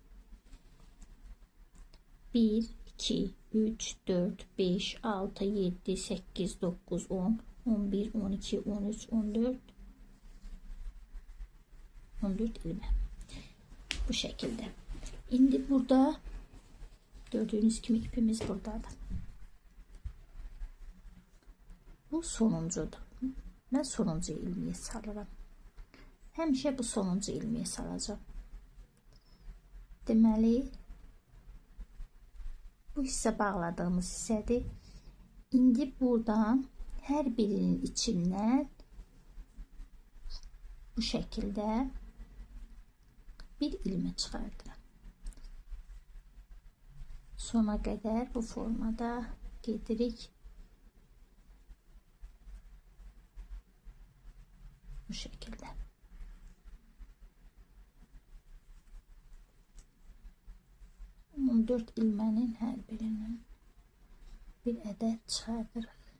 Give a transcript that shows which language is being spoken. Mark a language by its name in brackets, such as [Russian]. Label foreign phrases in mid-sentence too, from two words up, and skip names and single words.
[Turkish] 1, 2, 3, 4, 5, 6, 7, 8, 9, 10, 11, 12, 13, 14, 14 ilme. Bu şekilde. Şimdi burada gördüğünüz gibi ipimiz buradadır. [Azerbaijani] Bu sonuncudur. Ben sonuncu ilmeği salıram. Həmişə bu sonuncu ilmeği salacağım. Deməli, bu hissə bağladığımız hissədir. İndi buradan hər birinin içindən [Turkish] bu şekilde [Azerbaijani] bir ilmek çıxardıram. Sona qədər bu formada gedirik. [Turkish] Bu şekilde. Dört ilmenin her birinin bir adet çıxardırıq.